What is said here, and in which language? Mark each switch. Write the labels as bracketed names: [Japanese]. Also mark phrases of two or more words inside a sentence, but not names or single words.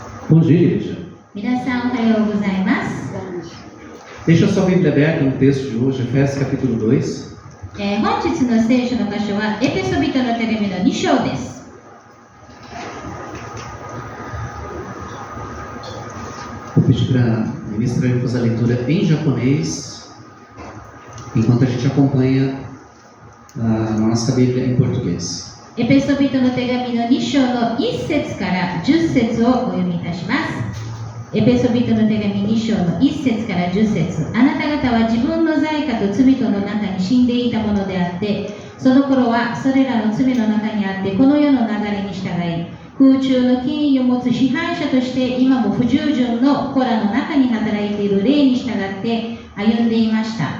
[Portuguese] Bom dia, igreja. [Japanese] 皆さんおはようございます。 [Portuguese] Deixa a sua Bíblia aberta no texto de hoje, Efésios capítulo 2. [Japanese] 本日の聖書の箇所はエペソビトの手紙の2章です。 [Portuguese] Vou pedir para a ministra fazer a leitura em japonês, enquanto a gente acompanha a nossa Bíblia em português. [Japanese] エペソビトの手紙の2章の1節から10節をお読みいたします。エペソビトの手紙2章の1節から10節。あなた方は自分の罪過と罪との中に死んでいたものであって、その頃はそれらの罪の中にあってこの世の流れに従い、空中の権威を持つ支配者として今も不従順の子らの中に働いている霊に従って歩んでいました。